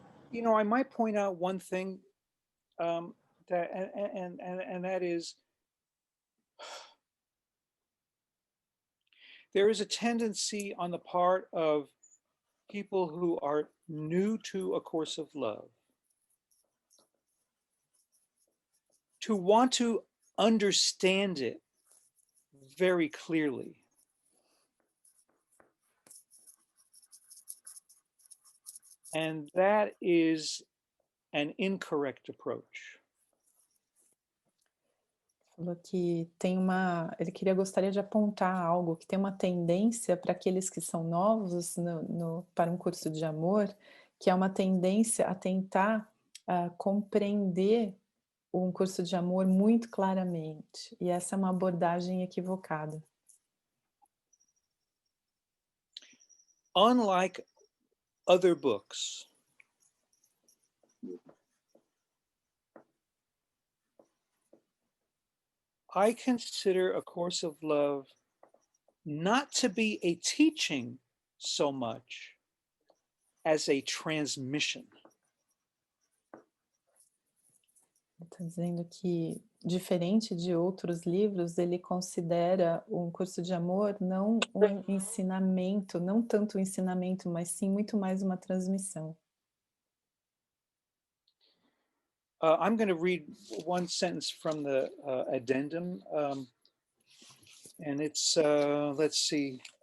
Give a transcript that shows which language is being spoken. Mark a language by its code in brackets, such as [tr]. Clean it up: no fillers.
[en] You know, I might point out one thing that and that is there is a tendency on the part of people who are new to A Course of Love to want to understand it very clearly. And that is an incorrect approach. [pt] Falou que ele gostaria de apontar algo, que tem uma tendência para aqueles que são novos para um curso de amor, que é uma tendência a tentar compreender um curso de amor muito claramente, e essa é uma abordagem equivocada. [en] Unlike other books, I consider A Course of Love not to be a teaching so much as a transmission. [pt] Está dizendo que, diferente de outros livros, ele considera um curso de amor não um ensinamento, não tanto um ensinamento, mas sim muito mais uma transmissão. [en] I'm going to read one sentence from the addendum, and it's, let's see.